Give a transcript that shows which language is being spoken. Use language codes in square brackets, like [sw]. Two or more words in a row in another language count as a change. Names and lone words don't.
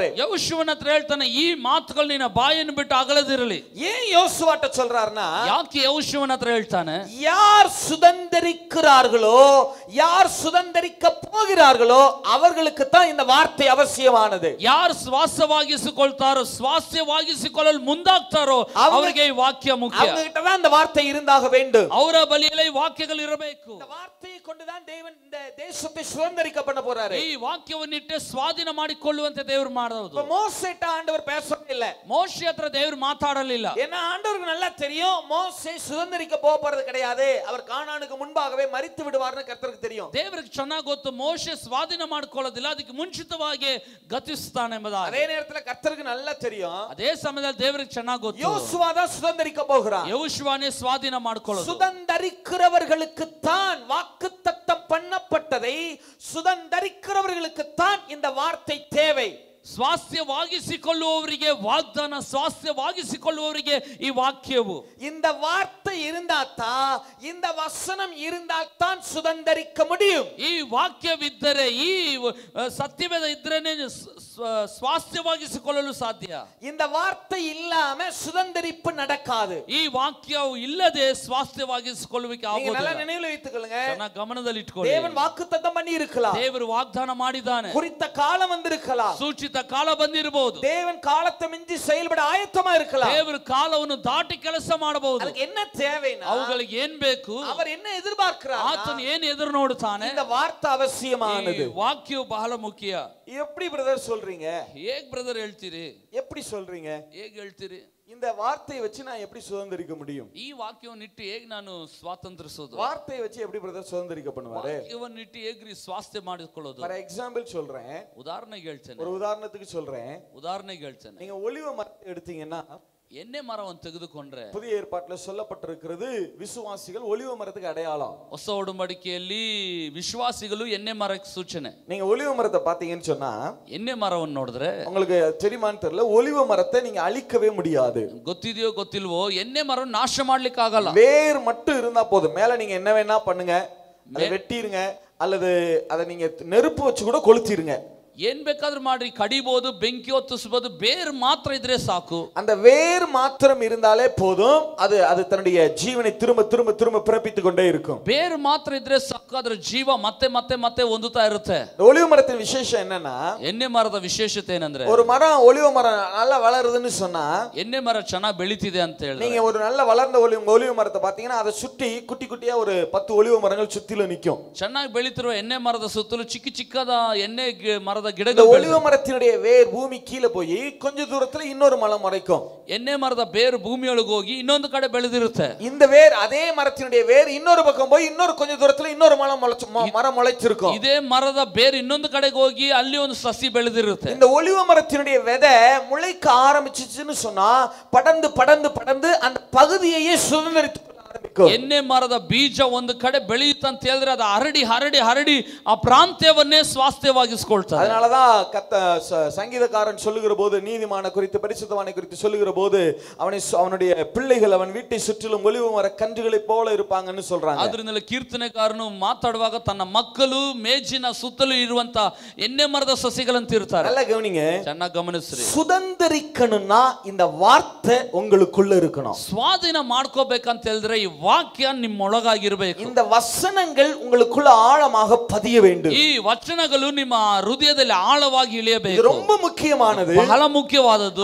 [kn] ಯೆಹೋಶುವನ ಹತ್ರ ಹೇಳ್ತಾನೆ, ಈ ಮಾತುಗಳು ನಿನ್ನ ಬಾಯನ್ನು ಬಿಟ್ಟು ಅಗಲದಿರಲಿ. [ta] ஏன் யோசுவாட்ட சொல்றாருன்னா, [kn] ಯಾಕೆ ಯೆಹೋಶುವನ ಹತ್ರ ಹೇಳ್ತಾನೆ, [ta] யார் சுதந்தரிக்கிறார்களோ, யார் சுதந்தரிக்க போகிறார்களோ அவர்களுக்கு தான் இந்த வார்த்தை அவசியமானது. [kn] ಯಾರು ಸ್ವಾಸ್ಥ್ಯವಾಗಿಸಿಕೊಳ್ತಾರೋ, ಸ್ವಾಸ್ಥ್ಯವಾಗಿಸಿಕೊಳ್ಳಲು ಮುಂದಾಗ್ತಾರೋ ಅವರಿಗೆ ಈ ವಾಕ್ಯ ಮುಖ್ಯ. [ta] அவங்க கிட்ட தான் இந்த வார்த்தை இருந்தாக வேண்டும். [kn] ಅವರ ಬಳಿಯಲ್ಲಿ ವಾಕ್ಯಗಳು ಇರಬೇಕು. [ta] இந்த வார்த்தையை கொண்டு தான் தேவன் இந்த தேசத்தை சுதந்தரிக்க பண்ண போறாரு. [kn] ಈ ವಾಕ್ಯವನ್ನಿಟ್ಟೆ ಸ್ವಾಧೀನ ಮಾಡಿಕೊಳ್ಳುವಂತೆ ದೇವರು ಮಾಡೋದು. [ta] இப்ப மோசேட்ட ஆண்டவர் பேசவே இல்ல. [kn] ಮೋಶೆ ಹತ್ರ ದೇವರು ಮಾತಾಡಲಿಲ್ಲ. [ta] ஏன்னா ஆண்டவருக்கு நல்லா தெரியும் மோசே சுதந்தரிக்க போறது கிடையாது, அவர் கானானுக்கு முன்பாகவே மரித்து விடுவார்னு கர்த்தருக்கு தெரியும். [kn] ದೇವರಿಗೆ ಚೆನ್ನಾಗಿ ಗೊತ್ತು ಮೋಶೆ ಸ್ವಾಧೀನ ಮಾಡಿಕೊಳ್ಳೋದಿಲ್ಲ, ಅದಕ್ಕೆ ಮುಂಚಿತವಾಗಿ ಗತಿಸ್ತಾನೆ ಎಂಬುದಾಗಿ. [ta] அதே நேரத்துல கர்த்தருக்கு நல்லா தெரியும், [kn] ಅದೇ ಸಮಯದಲ್ಲಿ ದೇವರಿಗೆ ಚೆನ್ನಾಗಿ ಗೊತ್ತು [ta] யோசுவா தான் சுதந்தரிக்க போகிறார். [kn] ಯೆಹೋಶುವನೇ ಸ್ವಾಧೀನ ಮಾಡಿಕೊಳ್ಳೋದು. [ta] சுதந்தரிக்கிறவர்களுக்கு தான் வாக்குத்தத்தம் பண்ணப்பட்டதை சுதந்தரிக்கிறவர்களுக்கு தான் இந்த வார்த்தை தேவை. [kn] ಸ್ವಾಸ್ಥ್ಯವಾಗಿಸಿಕೊಳ್ಳುವವರಿಗೆ ವಾಗ್ದಾನ, ಸ್ವಾಸ್ಥ್ಯವಾಗಿಸಿಕೊಳ್ಳುವವರಿಗೆ ಈ ವಾಕ್ಯವು. [ta] இந்த வார்த்தை இருந்தாதான், இந்த வசனம் இருந்தால்தான் சுதந்தரிக்க முடியும். [kn] ಈ ವಾಕ್ಯವಿದ್ದರೆ, ಈ ಸತ್ಯವೇದ ಇದ್ರೇನೆ ಸ್ವಾಸ್ಥ್ಯವಾಗಿಸಿಕೊಳ್ಳಲು ಸಾಧ್ಯ. [ta] இந்த வார்த்தை இல்லாம சுதந்தரிப்பு நடக்காது. [kn] ಈ ವಾಕ್ಯವು ಇಲ್ಲದೆ ಸ್ವಾಸ್ಥ್ಯವಾಗಿಸಿಕೊಳ್ಳುವಿಕೆ [ta] நீங்க [kn] ಆಗೋದಿಲ್ಲ. [ta] நல்லா நினைவில் வைத்துக்கொள்ளுங்க, [kn] ಚೆನ್ನಾಗಿ ಗಮನದಲ್ಲಿ ಇಟ್ಕೊಳ್ಳಿ. [ta] தேவன் வாக்குத்தத்தம் பண்ணி இருக்கலாம், [kn] ದೇವರು ವಾಗ್ದಾನ ಮಾಡಿದ್ದಾನೆ, [ta] குறித்த காலம் வந்திருக்கலாம், [kn] ಸೂಚಿತ ಕಾಲ ಬಂದಿರಬಹುದು, [ta] தேவன் காலத்தை மிஞ்சி செயல்பட ಆಯತ್ತமா இருக்கலாம். [kn] ದೇವರು ಕಾಲವನ್ನು ದಾಟಿ ಕೆಲಸ ಮಾಡಬಹುದು. [ta] அதுக்கு என்ன தேவைனா, [kn] ಅವುಗಳಿಗೆ ಏನ್ ಬೇಕು, [ta] அவர் என்ன எதிர்பார்க்கிறார், [kn] ಆತನು ಏನು ಎದುರು ನೋಡುತ್ತಾನೆ, [ta] இந்த வார்த்தை அவசியமானது. [kn] ಈ ವಾಕ್ಯವು ಬಹಳ ಮುಖ್ಯ. [ta] எப்படி பிரதர் சொல்றீங்க, [kn] ಹೇಗ್ ಬ್ರದರ್ ಹೇಳ್ತೀರಿ, [ta] எப்படி சொல்றீங்க, [kn] ಹೇಗ್ ಹೇಳ್ತೀರಿ, [ta] இந்த வார்த்தையை வச்சு நான் எப்படி சுதந்தரிக்க முடியும், [kn] ಈ ವಾಕ್ಯವನ್ನಿಟ್ಟು ಹೇಗ್ ನಾನು ಸ್ವಾತಂತ್ರಿಸೋದು, [ta] வார்த்தையை வச்சு எப்படி பிரதர் சுதந்தரிக்க பண்ணுவாரு, [kn] ವಾಕ್ಯವನ್ನಿಟ್ಟು ಹೇಗ್ರಿ ಸ್ವಾಸ್ಥ್ಯ ಮಾಡಿಕೊಳ್ಳೋದು. [en] for example [ta] சொல்றேன், [kn] ಉದಾಹರಣೆಗೆ ಹೇಳ್ತೇನೆ, [ta] ஒரு உதாரணத்துக்கு சொல்றேன். [kn] ಉದಾಹರಣೆಗೆ ಹೇಳ್ತೇನೆ. [ta] நீங்க ஒலிவ மரத்தை எடுத்தீங்கன்னா, [kn] ಎಣ್ಣೆ ಮರವನ್ನು ತೆಗೆದುಕೊಂಡ್ರೆ, [ta] புதிய ஏற்பாட்டுல சொல்லப்பட்டிருக்கிறது விசுவாசிகள் ஒலிவ மரத்துக்கு அடையாளம். [kn] ಹೊಸ ಒಡಂಬಡಿಕೆಯಲ್ಲಿ ವಿಶ್ವಾಸಿಗಳು ಎಣ್ಣೆ ಮರಕ್ಕೆ ಸೂಚನೆ. [ta] நீங்க ஒலிவ மரத்தை பாத்தீங்கன்னு சொன்னா, [kn] ಎಣ್ಣೆ ಮರವನ್ನು ನೋಡಿದ್ರೆ [ta] உங்களுக்கு தெரியுமான்னு தெரியல, ஒலிவ மரத்தை நீங்க அழிக்கவே முடியாது. [kn] ಗೊತ್ತಿದೆಯೋ ಗೊತ್ತಿಲ್ವೋ, ಎಣ್ಣೆ ಮರವನ್ನು ನಾಶ ಮಾಡ್ಲಿಕ್ಕೆ ಆಗಲ್ಲ. [ta] வேர் மட்டும் இருந்தா போதும், மேல நீங்க என்ன வேணா பண்ணுங்க, அதை வெட்டிருங்க, அல்லது அதை நீங்க நெருப்பு வச்சு கூட கொளுத்திருங்க, [kn] ಏನ್ ಬೇಕಾದ್ರೂ ಮಾಡ್ರಿ, ಕಡಿಬಹುದು, ಬೆಂಕಿ ಹೊತ್ತಿಸಬಹುದು, ಬೇರ್ ಮಾತ್ರ ಇದ್ರೆ ಸಾಕು. [ta] அந்த வேர் மாத்திரம் இருந்தாலே போதும், அது அது தன்னுடைய ஜீவனை திரும்ப திரும்ப திரும்ப பிறப்பித்துக் கொண்டே இருக்கும். [kn] ಬೇರ್ ಮಾತ್ರ ಇದ್ರೆ ಸಾಕು, ಅದರ ಜೀವ ಮತ್ತೆ ಮತ್ತೆ ಮತ್ತೆ ಹೊಂದುತ್ತಾ ಇರುತ್ತೆ. [ta] ஒலிவ மரத்தின் விசேஷம் என்னன்னா, [kn] ಎಣ್ಣೆ ಮರದ ವಿಶೇಷತೆ ಏನಂದ್ರೆ, [ta] ஒரு மரம் ஒலிவ மரம் நல்லா வளருதுன்னு சொன்னா, [kn] ಎಣ್ಣೆ ಮರ ಚೆನ್ನಾಗಿ ಬೆಳಿತಿದೆ ಅಂತ ಹೇಳಿ [ta] நீங்க ஒரு நல்ல வளர்ந்த ஒலிவ மரத்தை பாத்தீங்கன்னா, அதை சுற்றி குட்டி குட்டியா ஒரு 10 ஒலிவ மரங்கள் சுத்தில நிக்கும். [kn] ಚೆನ್ನಾಗಿ ಬೆಳಿತಿರುವ ಎಣ್ಣೆ ಮರದ ಸುತ್ತಲೂ ಚಿಕ್ಕ ಚಿಕ್ಕದ ಎಣ್ಣೆ ಮರದ [ta] இந்த [kn] ಗಿಡಗಳು. [ta] ஒலிவ மரத்தினுடைய வேர் பூமி கீழே போய் கொஞ்ச தூரத்துல இன்னொரு மரம் முளைக்கும். [kn] ಎಣ್ಣೆ ಮರದ ಬೇರು ಭೂಮಿಯೊಳಗೆ ಹೋಗಿ ಇನ್ನೊಂದು ಕಡೆ ಬೆಳೆದಿರುತ್ತೆ. [ta] இந்த வேர், அதே மரத்தினுடைய வேர் இன்னொரு பக்கம் போய் இன்னொரு கொஞ்ச தூரத்துல இன்னொரு மரம் முளைச்சிருக்கும். [kn] ಇದೇ ಮರದ ಬೇರು ಇನ್ನೊಂದು ಕಡೆಗೆ ಹೋಗಿ ಅಲ್ಲಿ ಒಂದು ಸಸಿ ಬೆಳೆದಿರುತ್ತೆ. [ta] இந்த ஒலிவ மரத்தினுடைய விதை முளைக்க ஆரம்பிச்சுன்னு சொன்னா, படந்து படந்து படந்து அந்த பகுதியையே சுதந்திரித்து [kn] ಎಣ್ಣೆ ಮರದ ಬೀಜ ಒಂದು ಕಡೆ ಬೆಳೆಯುತ್ತೆ ಅಂತ ಹೇಳಿದ್ರೆ, ಅದು ಹರಡಿ ಹರಡಿ ಹರಡಿ ಆ ಪ್ರಾಂತ್ಯವನ್ನೇ ಸ್ವಾಸ್ಥ್ಯವಾಗಿಸ್ಕೊಳ್ತಾರೆ. [ta] அதனாலதான் சங்கீதக்காரன் சொல்லுகிற போது, நீதிமான குறித்து பரிசுத்தவானை குறித்து சொல்லுகிற போது, அவனுடைய பிள்ளைகள் அவன் வீட்டை சுற்றிலும் ஒலிவ மர கன்றுகளை போல இருப்பாங்கன்னு சொல்றாங்க. [kn] ಅದರಿಂದಲೇ ಕೀರ್ತನೆಕಾರನು ಮಾತಾಡುವಾಗ ತನ್ನ ಮಕ್ಕಳು ಮೇಜಿನ ಸುತ್ತಲೂ ಇರುವಂತ ಎಣ್ಣೆ ಮರದ ಸಸಿಗಳಂತ ಇರ್ತಾರೆ. [ta] நல்லா கவனிங்க, [kn] ಚೆನ್ನಾಗಿ ಗಮನಿಸ್ರಿ. [ta] சுதந்தரிக்கணும்னா இந்த வார்த்தை உங்களுக்குள்ள இருக்கணும். [kn] ಸ್ವಾಧೀನ ಮಾಡ್ಕೋಬೇಕಂತ ಹೇಳಿದ್ರೆ ಈ ವಾಕ್ಯ ನಿಮ್ಮೊಳಗಾಗಿರಬೇಕು. [ta] இந்த வசனங்கள் உங்களுக்குள்ள ஆழமாக பதிய வேண்டும். [kn] ಈ ವಚನಗಳು ನಿಮ್ಮ ಹೃದಯದಲ್ಲಿ ಆಳವಾಗಿ ಇಳಿಯಬೇಕು. [ta] இது ரொம்ப ಮುಖ್ಯமானது, [kn] ಬಹಳ ಮುಖ್ಯವಾದದ್ದು.